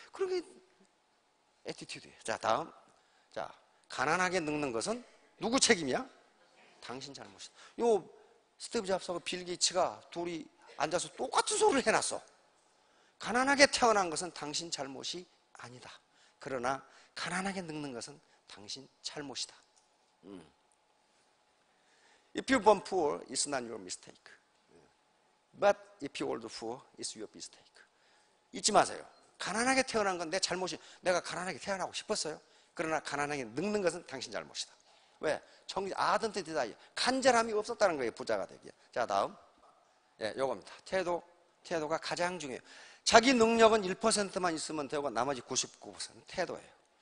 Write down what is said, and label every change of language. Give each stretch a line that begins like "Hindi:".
Korean: 그러게 애티튜드예요. 자, 다음. 자, 가난하게 늙는 것은 누구 책임이야? 당신 잘못이다. 요 스티브 잡스하고 빌 게이츠가 둘이 앉아서 똑같은 소리를 해놨어. 가난하게 태어난 것은 당신 잘못이 아니다. 그러나 가난하게 늙는 것은 당신 잘못이다.
English: If you born poor, it's not your mistake. But if you old poor, it's your mistake.
Korean: 잊지 마세요. 가난하게 태어난 건 내 잘못이, 내가 가난하게 태어나고 싶었어요. 그러나 가난하게 늙는 것은 당신 잘못이다. 왜? 아든트 디다이, 간절함이 없었다는 거예요. 부자가 되기에. 자, 다음. 예, 요겁니다. 태도가 가장 중요해요. 자기 능력은 1%만 있으면 되고 나머지 99%는 태도예요.